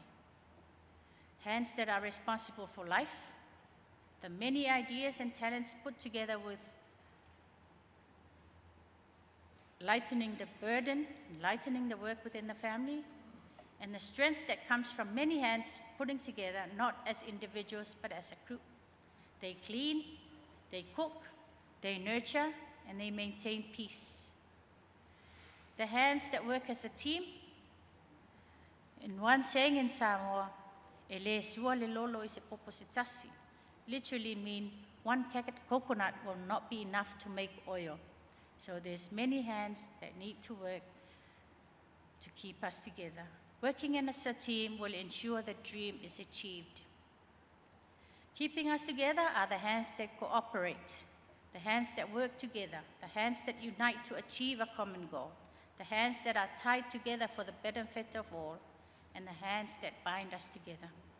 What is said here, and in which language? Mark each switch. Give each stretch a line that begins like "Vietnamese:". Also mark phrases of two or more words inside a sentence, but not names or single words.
English: Hands that are responsible for life, the many ideas and talents put together with lightening the burden, lightening the work within the family, and the strength that comes from many hands putting together, not as individuals, but as a group. They clean, they cook, they nurture, and they maintain peace. The hands that work as a team, in one saying in Samoa,
Samoan: ele sua le lolo I se popo se tasi,
English: literally mean one coconut will not be enough to make oil. So there's many hands that need to work to keep us together. Working as a team will ensure the dream is achieved. Keeping us together are the hands that cooperate, the hands that work together, the hands that unite to achieve a common goal, the hands that are tied together for the benefit of all, and the hands that bind us together.